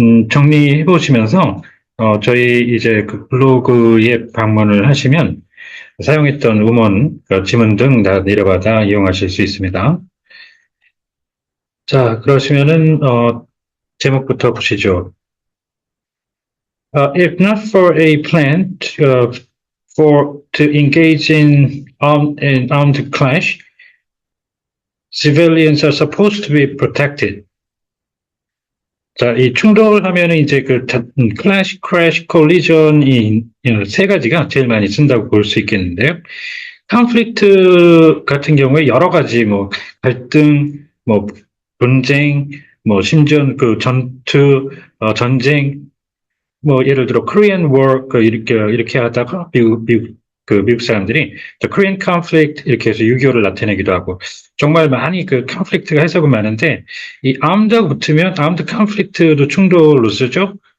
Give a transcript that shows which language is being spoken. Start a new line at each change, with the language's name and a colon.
Korean: 정리해 보시면서 저희 이제 그 블로그에 방문을 하시면 사용했던 음원, 그 지문 등 다 내려받아 이용하실 수 있습니다. 자, 그러시면은 제목부터 보시죠.
English: If not for a plan to engage in armed clash, civilians are supposed to be protected.
Korean: 자, 이 충돌하면은 이제 클래시, 크래시, 콜리전이 세 가지가 제일 많이 쓴다고 볼 수 있겠는데요. 컨플릭트 같은 경우에 여러 가지 뭐 갈등, 뭐 분쟁, 뭐 심지어 그 전투, 전쟁, 뭐 예를 들어 코리안 워 이렇게 하다가 미국 사람들이 코리안 컨플릭트 이렇게 해서 6.25를 나타내기도 하고 정말 많이 그 컨플릭트가 해석은 많은데 이 암드가 붙으면 암드 컨플릭트도 충돌로 쓰죠.